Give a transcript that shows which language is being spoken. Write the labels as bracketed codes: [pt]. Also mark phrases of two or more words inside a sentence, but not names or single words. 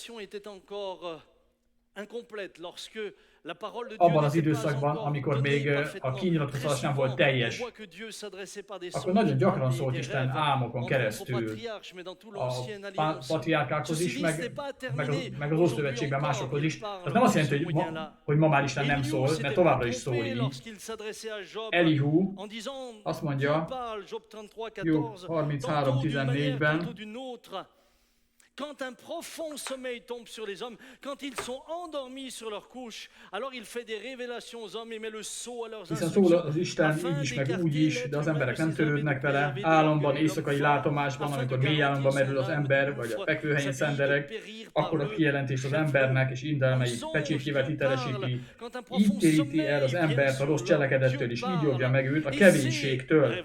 [hu] Abban az időszakban, amikor még a kinyilatkozás nem volt teljes, akkor nagyon gyakran szólt Isten álmokon keresztül a patriárkákhoz is, meg az Ószövetségben másokhoz is. Ez nem azt jelenti, hogy ma már Isten nem szól, mert továbbra is szól így. Elihu azt mondja, Jobb 33:14-ben, [fr] quand un profond sommeil tombe sur les hommes, quand ils sont endormis sur leur couche, alors il fait des révélations aux hommes et met le sceau à leurs instructions. [hu] Hiszen szól az Isten így is, meg úgy is, de az emberek nem törődnek vele. Álomban, éjszakai látomásban, amikor mély álomba merül az ember, vagy a fekvőhelyén szendereg, akkor a kijelentés az embernek és intelmeit pecsétjével hitelesíti. Így téríti el az embert a rossz cselekedettől, és így óvja meg őt a kevésségtől.